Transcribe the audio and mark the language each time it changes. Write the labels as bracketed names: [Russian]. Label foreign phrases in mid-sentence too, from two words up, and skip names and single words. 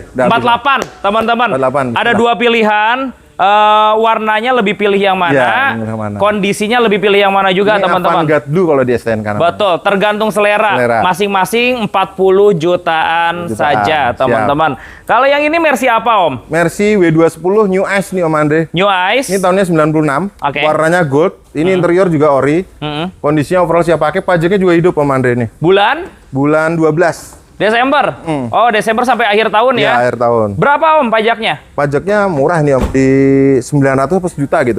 [Indonesian] 48 teman-teman. 48. Ada 2 pilihan. Warnanya lebih pilih yang mana, yang mana, kondisinya lebih pilih yang mana juga teman-teman. Avantgarde Blue kalau di STN kanan. Betul, tergantung selera. Masing-masing 40 jutaan saja teman-teman. Kalau yang ini Mercy apa Om? Mercy W210 New Ice nih Om Andre. New Ice. Ini tahunnya 96. Warnanya gold. Ini interior juga ori. Kondisinya overall siap pakai. Pajaknya juga hidup Om Andre nih. Bulan 12. Desember? Oh, Desember sampai akhir tahun ya? Iya, akhir tahun. Berapa Om pajaknya? Pajaknya murah nih Om, di 900 plus juta gitu.